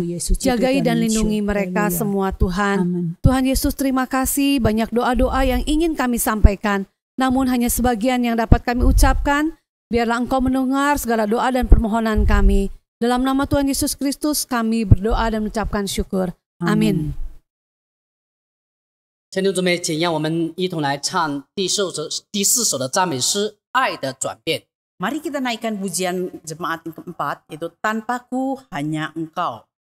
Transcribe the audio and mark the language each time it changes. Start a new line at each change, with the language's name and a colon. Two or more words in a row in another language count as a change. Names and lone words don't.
Indonesian: Jagai dan lindungi mereka semua Tuhan. Tuhan Yesus, terima kasih, banyak doa-doa yang ingin kami sampaikan, namun hanya sebagian yang dapat kami ucapkan. Biarlah Engkau mendengar segala doa dan permohonan kami. Dalam nama Tuhan Yesus Kristus kami berdoa dan mengucapkan syukur. Amin.
Chinese: 亲爱的姊妹，请让我们一同来唱第四首的赞美诗《爱的转变》。
Indonesian: Mari kita naikkan pujian jemaat yang keempat, yaitu Tanpaku Hanya Engkau.